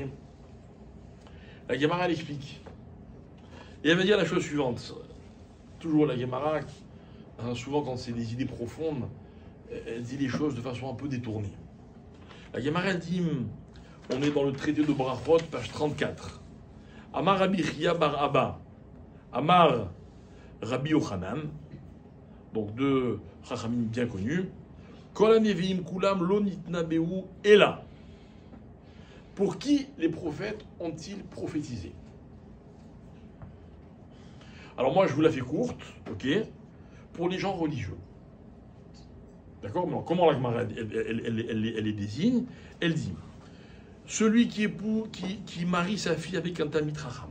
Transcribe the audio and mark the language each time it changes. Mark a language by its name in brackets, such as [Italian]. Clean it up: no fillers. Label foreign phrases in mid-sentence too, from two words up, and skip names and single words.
[French] La Gemara, elle explique. Et elle va dire la chose suivante. Toujours la Gemara, souvent quand c'est des idées profondes, elle dit les choses de façon un peu détournée. La Gemara, elle dit, on est dans le traité de Brachot, page 34. [Hebrew] אמר רבי חייא בר אבא אמר רבי יוחנן, [French] donc deux chachamim bien connus, [Hebrew] כל הנביאים כולם לא נתנבאו אלא. [French] Pour qui les prophètes ont-ils prophétisé? Alors moi, je vous la fais courte, ok? Pour les gens religieux. D'accord? Mais comment la Gemara, elle les désigne? Elle dit, celui qui marie sa fille avec un [Hebrew] תלמיד חכם.